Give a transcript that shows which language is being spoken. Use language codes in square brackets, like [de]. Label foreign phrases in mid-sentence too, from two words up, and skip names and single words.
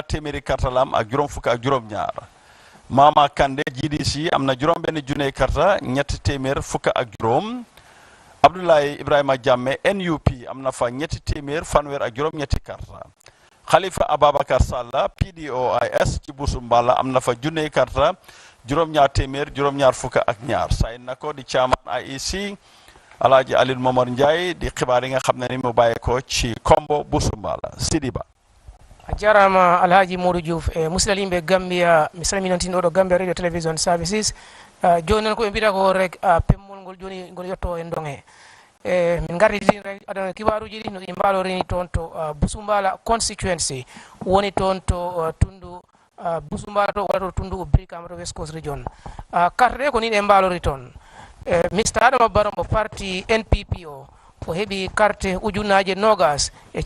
[wo] téeméeri karta la am ak juróom fukka ak juróom-ñaar Mama Kande GDC am na juróom-benn junney karta ñetti téeméer fukka ak juróom Abdoulaye Ibrahima Jammeh NUP am na fa ñetti téeméer fanweer ak juróom-ñetti karta Khalifa Ababakar Salla PDOIS ci Busumbala am na fa junney karta juróom-ñaar téeméer juróom-ñaar fukka ak ñaar say na ko di chairman IEC Alhaji Aliou Momar Ndiaye di xibaar yi nga xam ne ni mu bàyyee ko ci Kombo Busumbala Sidiba [ff] jarama Alhaji Modou Diouf musidɗo Gambia mi salminantin oɗo Gambia radio television services joni noon koɓe mbiyata ko rek pemmol ngol joni ngol yetto e ndonge min garditin rek adana kibaruji ɗi no ɗi mbalorini toon to Busumbala constituency woni toon to tundu Busumbala to walla to tundu Brikama to West Coast region carte ɗe ko ni ɗe mbalori toon Mr Adama Barrow mo parti NPP o heɓi carte ujunnaje nogas e